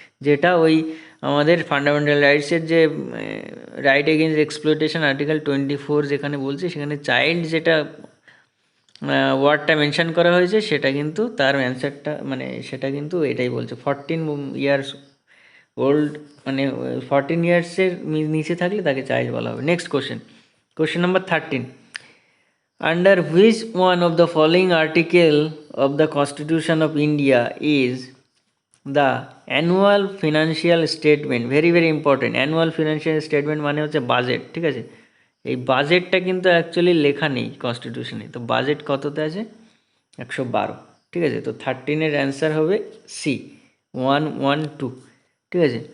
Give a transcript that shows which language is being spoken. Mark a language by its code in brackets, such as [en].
[bn] যেটা ওই আমাদের ফান্ডামেন্টাল রাইটসের যে রাইট এগেইনস্ট এক্সপ্লয়টেশন আর্টিকেল 24 যেখানে বলছে, সেখানে চাইল্ড যেটা ওয়ার্ডটা মেনশন করা হয়েছে সেটা কিন্তু তার অ্যান্সারটা মানে সেটা কিন্তু এটাই বলছে, 14 ইয়ার্স ওল্ড মানে 14 ইয়ার্সের নিচে থাকলে তাকে চাইল্ড বলা হবে। [en] Next question number 13, under which one of the following article of the Constitution of India is the annual financial statement? very very important, annual financial statement [bn] মানে হচ্ছে বাজেট, ঠিক আছে। এই বাজেটটা কিন্তু অ্যাকচুয়ালি লেখা নেই কনস্টিটিউশনে। তো বাজেট কততে আছে? 112, ঠিক আছে। তো 13-এর অ্যান্সার হবে সি, 112, ঠিক আছে।